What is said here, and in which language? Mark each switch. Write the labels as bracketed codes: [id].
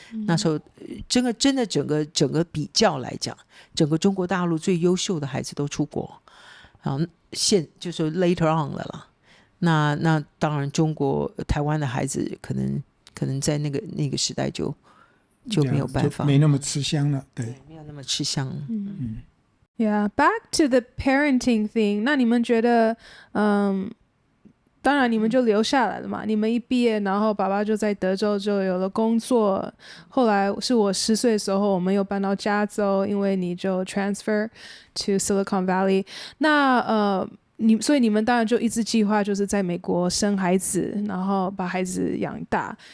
[zh] 那时候真的整个比较来讲，整个中国大陆最优秀的孩子都出国，就是 later on 了啦。那当然台湾的孩子可能在那个时代就没有办法，没那么吃香了，对，没有那么吃香了。 [en] Yeah, back to the parenting thing. [zh] 那你们觉得，当然你们就留下来了嘛。你们一毕业，然后爸爸就在德州就有了工作。后来是我10岁的时候，我们又搬到加州，因为你就 transfer to Silicon Valley。那所以你们当然就一直计划就是在美国生孩子，然后把孩子养大。